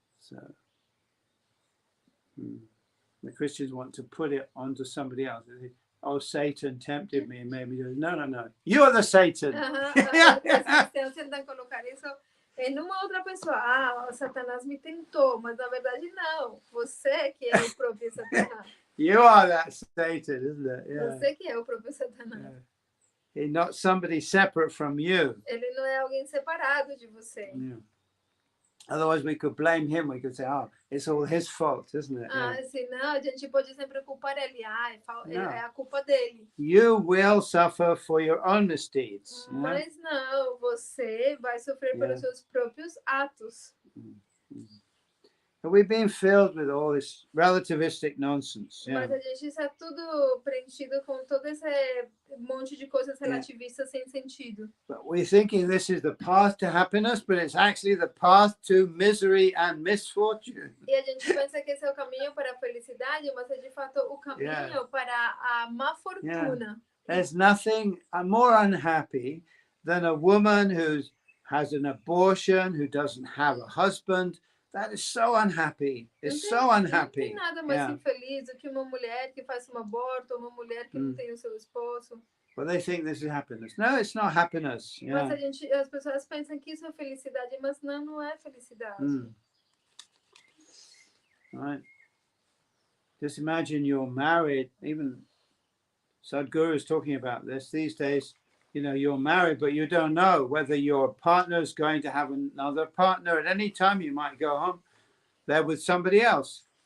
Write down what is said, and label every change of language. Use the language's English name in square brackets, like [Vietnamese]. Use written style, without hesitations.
[English] So, the Christians want to put it onto somebody else. Oh, Satan tempted me and made me do it. No. You are the Satan. [Portuguese] Os cristãos tentam colocar isso em uma outra pessoa. Satanás me tentou, mas na verdade não. Você que é o próprio Satanás. [English] You are that Satan, isn't it? Yeah. [Portuguese] Você que é o próprio Satanás. [English] Yeah. He's not somebody separate from you. [Portuguese] Ele não é alguém separado de você. [English] Yeah. Otherwise, we could blame him. We could say, it's all his fault, isn't it? [Portuguese] Senão a gente pode sempre culpar ele. É a culpa dele. [English] You will suffer for your own misdeeds. [Portuguese] Mas não, você vai sofrer pelos seus próprios atos. [English] But we've been filled with all this relativistic nonsense. [Portuguese] Mas a gente está tudo preenchido com todo esse monte de coisas relativistas sem sentido. [English] But we're thinking this is the path to happiness, but it's actually the path to misery and misfortune. [Portuguese] E a gente pensa que esse é o caminho para a felicidade, mas é de fato o caminho para a má fortuna. [English] There's nothing more unhappy than a woman who has an abortion, who doesn't have a husband. That is so unhappy. It's so unhappy. [Portuguese] Não tem nada mais infeliz do que uma mulher que faz um aborto, uma mulher que não tem o seu esposo. [English] But they think this is happiness. No, it's not happiness. [Portuguese] Mas as pessoas pensam que isso é felicidade, mas não é felicidade. [English] Right. Just imagine you're married. Even Sadhguru is talking about this these days. You're married, but you don't know whether your partner is going to have another partner. At any time, you might go home there with somebody else.